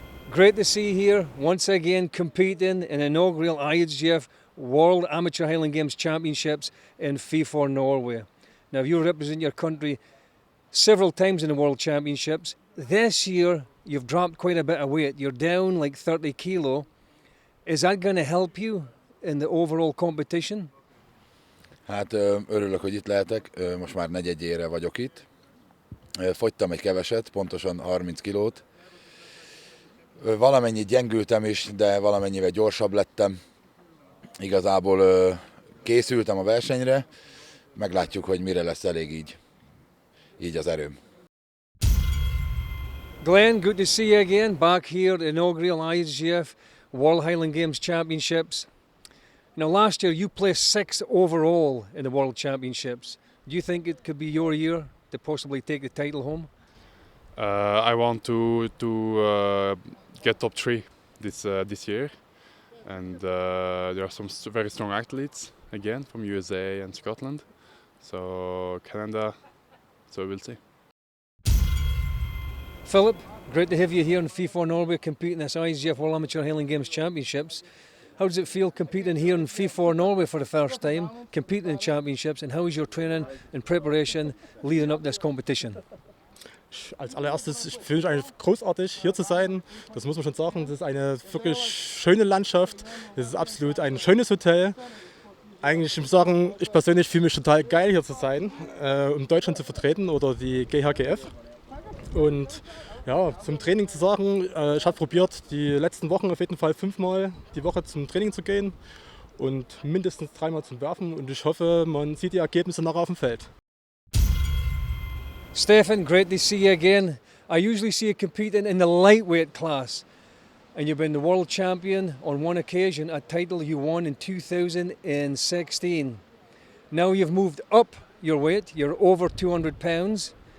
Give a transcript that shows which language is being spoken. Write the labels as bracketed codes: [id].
[en] Great to see you here once again competing in inaugural IHGF World Amateur Highland Games Championships in FIFOR Norway. Now you represent your country several times in the World Championships. This year you've dropped quite a bit of weight. You're down like 30 kilo. Is that going to help you in the overall competition? [hu] Hát örülök, hogy itt lehetek, most már negyedjére vagyok itt. Fogytam egy keveset, pontosan 30 kilót. Valamennyit gyengültem is, de valamennyivel gyorsabb lettem. Igazából készültem a versenyre, meglátjuk, hogy mire lesz elég így az erőm. [en] Glenn, good to see you again, back here at the inaugural IHGF World Highland Games Championships. Now last year you placed 6th overall in the World Championships. Do you think it could be your year to possibly take the title home? I want to get top 3 this year, and there are some very strong athletes again from USA and Scotland, so Canada. So we'll see. Philip, great to have you here in FIFOR Norway competing in this IHGF World Amateur Highland Games Championships. How does it feel competing here in FIFOR Norway for the first time, competing in championships, and how is your training and preparation leading up to this competition? [de] Als allererstes, ich fühle mich eigentlich großartig, hier zu sein. Das muss man schon sagen. Das ist eine wirklich schöne Landschaft. Das ist absolut ein schönes Hotel. Eigentlich, ich muss sagen, ich persönlich fühle mich total geil, hier zu sein, um Deutschland zu vertreten oder die GHGF. Und ja, zum Training zu sagen, ich habe probiert, die letzten Wochen auf jeden Fall 5-mal die Woche zum Training zu gehen und mindestens 3-mal zum Werfen. Und ich hoffe, man sieht die Ergebnisse nachher auf dem Feld. [en] Stefan, great to see you again. I usually see you competing in the lightweight class, and you've been the world champion on one occasion, a title you won in 2016. Now you've moved up your weight, you're over 200 pounds.